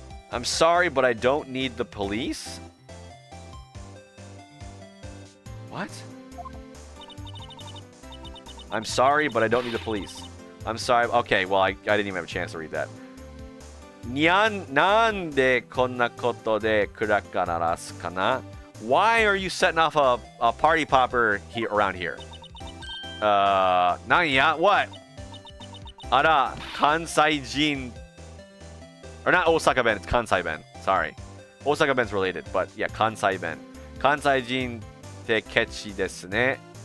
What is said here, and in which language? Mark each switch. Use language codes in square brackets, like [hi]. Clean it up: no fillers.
[en] I'm sorry, but I don't need the police? What? I'm sorry, but I don't need the police. I'm sorry. Okay, well, I didn't even have a chance to read that. [ja] なんでこんなことでクラッカ鳴らすかな? [en] Why are you setting off a party popper here around here? [ja] なんや? [en] What? [ja] あら、関西人 [en] or not Osaka Ben, it's Kansai Ben. Sorry. Osaka Ben's related, but yeah, Kansai Ben. [ja] 関西人ってケチですね。